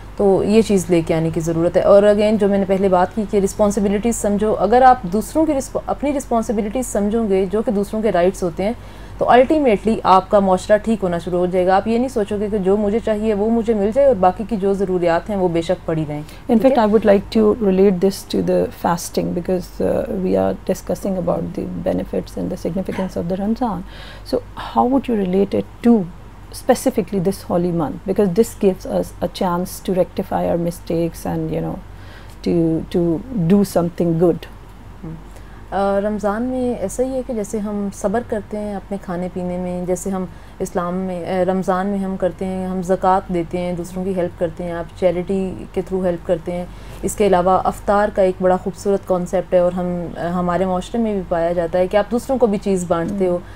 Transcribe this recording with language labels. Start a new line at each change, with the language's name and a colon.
Urdu: تو یہ چیز لے کے آنے کی ضرورت ہے. اور اگین جو میں نے پہلے بات کی کہ رسپانسبلٹیز سمجھو, اگر آپ دوسروں کی اپنی رسپانسبلٹیز سمجھو گے جو کہ دوسروں کے رائٹس ہوتے ہیں, تو الٹیمیٹلی آپ کا معاشرہ ٹھیک ہونا شروع ہو جائے گا. آپ یہ نہیں سوچو گے کہ جو مجھے چاہیے وہ مجھے مل جائے اور باقی کی جو ضروریات ہیں وہ بے شک پڑی رہیں.
English: In fact, I would like to relate this to the fasting, because we are discussing about the benefits and the significance of the Ramzan. So how would you relate it to specifically this holy month, because this gives us a chance to rectify our mistakes and to do something good.
Urdu: رمضان میں ایسا ہی ہے کہ جیسے ہم صبر کرتے ہیں اپنے کھانے پینے میں, جیسے ہم اسلام میں رمضان میں ہم کرتے ہیں, ہم زکوٰۃ دیتے ہیں, دوسروں کی ہیلپ کرتے ہیں, آپ چیریٹی کے تھرو ہیلپ کرتے ہیں. اس کے علاوہ افطار کا ایک بڑا خوبصورت کانسیپٹ ہے, اور ہمارے معاشرے میں بھی پایا جاتا ہے کہ آپ دوسروں کو بھی چیز بانٹتے ہو.